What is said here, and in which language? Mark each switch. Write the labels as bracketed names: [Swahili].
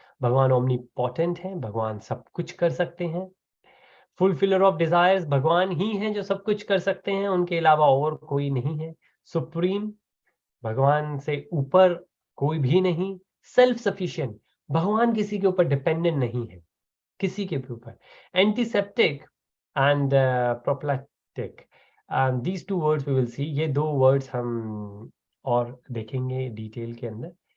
[Hindi] भगवान ओमनीपोटेंट हैं, भगवान सब कुछ कर सकते हैं. फुलफिलर ऑफ डिजायर्स, भगवान ही हैं जो सब कुछ कर सकते हैं, उनके अलावा और कोई नहीं है. सुप्रीम, भगवान से ऊपर कोई भी नहीं. सेल्फ सफिशिएंट, भगवान किसी के ऊपर डिपेंडेंट नहीं है, किसी के भी ऊपर. [English] Antiseptic and prophylactic, these two words we will see. [Hindi] ये दो वर्ड्स हम और देखेंगे डिटेल के अंदर.